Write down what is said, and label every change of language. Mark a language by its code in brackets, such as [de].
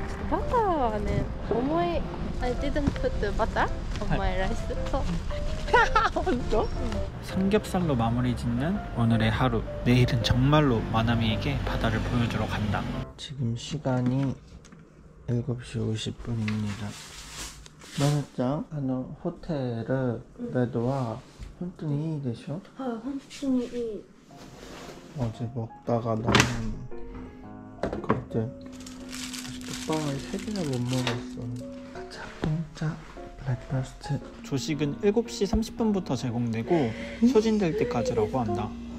[ja] バターはね、 [en] I didn't put butter on my rice. So. [ko] 혼자? 삼겹살로 마무리 짓는 오늘의 하루. 내일은 정말로 마나미에게 바다를 보여주러 간다. 지금 시간이 7시 50분입니다. [ja] マナちゃん、ホテルベッドは本当にいいでしょ？はい、本当にいい。 [ko] 어제 먹다가 나는 그때 맛있게 빵을 3개나 못 먹었어. 자동차 브렉퍼스트. 조식은 7시 30분부터 제공되고 소진될 때까지라고 한다.